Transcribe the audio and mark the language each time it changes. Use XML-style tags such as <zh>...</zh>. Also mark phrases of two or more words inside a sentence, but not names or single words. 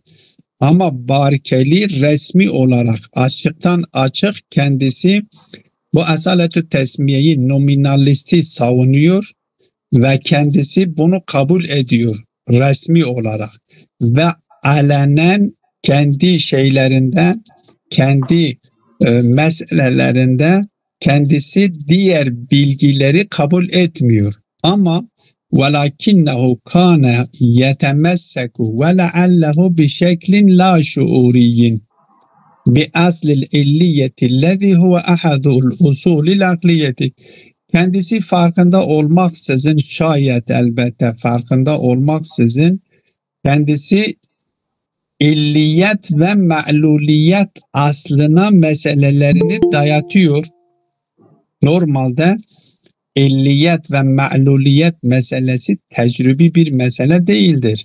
<tr>Ama Berkeley resmi olarak açıktan açık kendisi bu esaletü tesmiyeyi, nominalisti savunuyor ve kendisi bunu kabul ediyor resmi olarak. Ve alenen kendi şeylerinde, kendi meselelerinde kendisi diğer bilgileri kabul etmiyor.</tr> <ar>Ama وَلَكِنَّهُ كَانَ يَتَمَسَّكُ وَلَعَلَّهُ بِشَكْلٍ لَا شُعُورِيٍّ بِأَصْلِ الْاِلِّيَّةِ الَّذِي هُوَ أَحَدُ الْاُصُولِ الْاَقْلِيَّةِ.</ar> <tr>Kendisi farkında olmaksızın, şayet elbette farkında olmaksızın, kendisi illiyet ve ma'luliyet aslına meselelerini dayatıyor. Normalde illiyet ve ma'luliyet meselesi tecrübi bir mesele değildir.</tr>